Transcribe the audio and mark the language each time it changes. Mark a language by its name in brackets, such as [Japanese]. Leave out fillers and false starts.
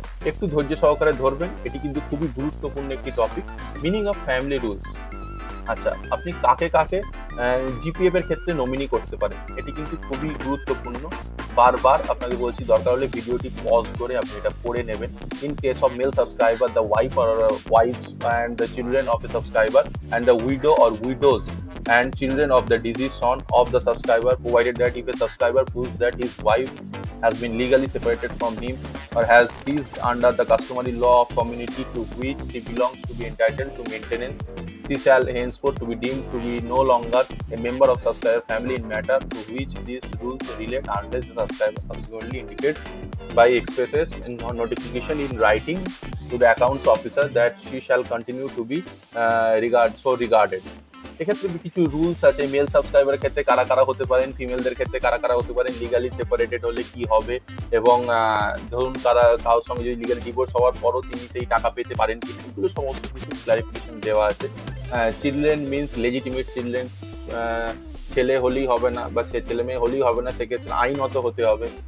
[Bangla] একটু ধৈর্য সহকারে ধরবেন, এটি কিন্তু খুবই গুরুত্বপূর্ণ একটি topic, meaning of family rules. আচ্ছা, আপনি কাকে কাকে জিপিএফ এর ক্ষেত্রে নমিনি করতে পারেন, এটি কিন্তু খুবই গুরুত্বপূর্ণ। বারবার আপনাকে বলছি, দরকার হলে ভিডিওটি পজ করে আপনি এটা পড়ে নেবেন। [English] In case of male subscriber, the wife or wives and the children of a subscriber and the widow or widows and children of the deceased son of the subscriber, provided that if a subscriber proves that his wife has been legally separated from him or has ceased under the customary law of community to which she belongs to be entitled to maintenance, she shall henceforth to be deemed to be no longer a member of subscriber family in matter to which these rules relate, unless the subscriber subsequently indicates by expresses in notification in writing to the accounts officer that she shall continue to be regarded. [Bangla] এক্ষেত্রে কিছু rules আছে, mail সাবস্ক্রাইবারের ক্ষেত্রে কারা কারা হতে পারেন, ফিমেলদের ক্ষেত্রে কারা কারা হতে পারেন, লিগালি সেপারেটেড হলে কি হবে, এবং ধরুন কারোর সঙ্গে যদি লিগালি ডিভোর্স হওয়ার পরও তিনি সেই টাকা পেতে পারেন কি, এগুলো সমস্ত কিছু ক্লারিফিকেশন দেওয়া আছে। [English] children means legitimate children, [Bangla] ছেলে হলেই হবে না বা ছেলে মেয়ে হলেই হবে না, সেক্ষেত্রে আইনত হতে হবে।